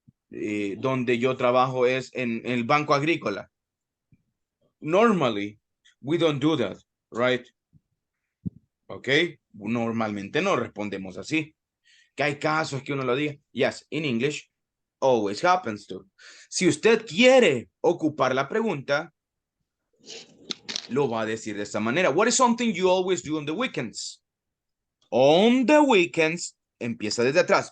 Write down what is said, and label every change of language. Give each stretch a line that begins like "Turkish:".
Spanish: Donde yo trabajo es en el banco agrícola.
English: Normally, we don't do that, right?
Spanish: Ok, normalmente no respondemos así. Que hay casos que uno lo diga.
English: Yes, in English, always happens to.
Spanish: Si usted quiere ocupar la pregunta, lo va a decir de esta manera.
English: What is something you always do on the weekends? On the weekends,
Spanish: empieza desde atrás.